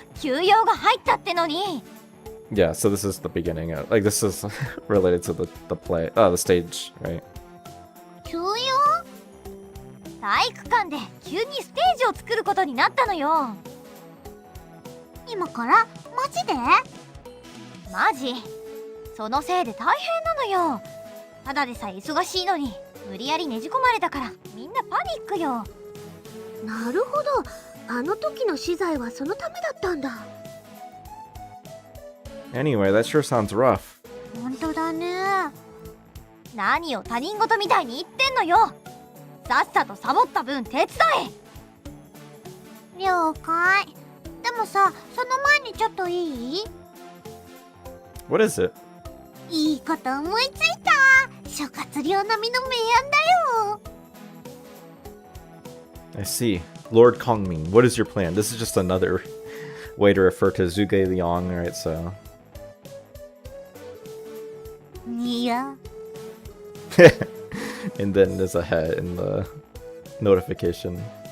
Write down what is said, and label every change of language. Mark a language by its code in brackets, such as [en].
[ja] 休養が入ったってのに。 [en] Yeah, so this is the beginning of, like, this is related to the play, the stage, right? [ja] 休養？体育館で急にステージを作ることになったのよ。今からマジで？マジ。そのせいで大変なのよ。ただでさえ忙しいのに無理やりねじ込まれたからみんなパニックよ。なるほど、あの時の資材はそのためだったんだ。 [en] Anyway, that sure sounds rough. [ja] 本当だね。何を他人事みたいに言ってんのよ。さっさとサボった分手伝え。了解。でもさ、その前にちょっといい？ [en] What is it? [ja] いいこと思いついた。諸葛亮並みの名案だよ。 [en] I see. Lord Kongming, what is your plan? This is just another way to refer to Zhuge Liang, right? So. [ja] いや。 [en] And then there's a head in the notification.